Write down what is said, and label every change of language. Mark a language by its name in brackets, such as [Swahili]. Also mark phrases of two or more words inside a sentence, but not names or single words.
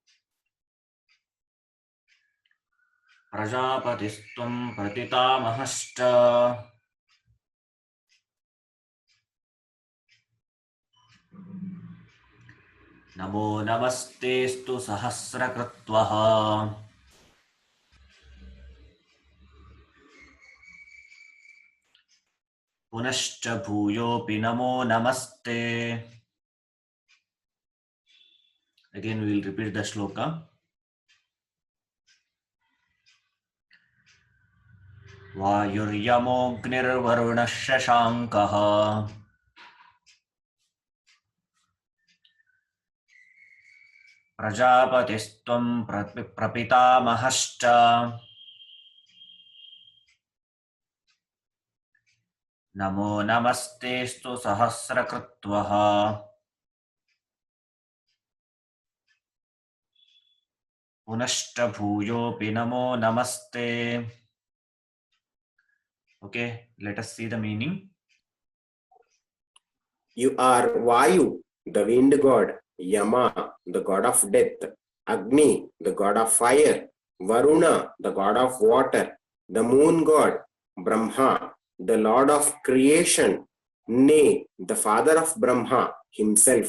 [Sanskrit] ಪ್ರಜಾಪತಿಸ್ತ್ವಂ ಪ್ರಪಿತಾಮಹಶ್ಚ ನಮೋ ನಮಸ್ತೇಸ್ತು ಸಹಸ್ರಕೃತ್ವಃ ಪುನಶ್ಚ ಭೂಯೋಪಿ ನಮೋ ನಮಸ್ತೆ. [English] Again we will repeat the shloka. [Sanskrit] ವಾಯುರ್ಯಮೋಗ್ನಿರ್ವರುಣಃ ಶಶಾಂಕಃ ಪ್ರಜಾಪತಿಸ್ತ್ವಂ ಪ್ರಪಿತಾಮಹಶ್ಚ ನಮೋ ನಮಸ್ತೇಸ್ತು ಸಹಸ್ರಕೃತ್ವಃ ಪುನಶ್ಚ ಭೂಯೋಪಿ ನಮೋ ನಮಸ್ತೆ. [English] Okay, let us see the meaning. You are Vayu, the wind god, Yama, the god of death, Agni, the god of fire, Varuna, the god of water, the moon god, Brahma, the lord of creation, nay, the father of Brahma himself.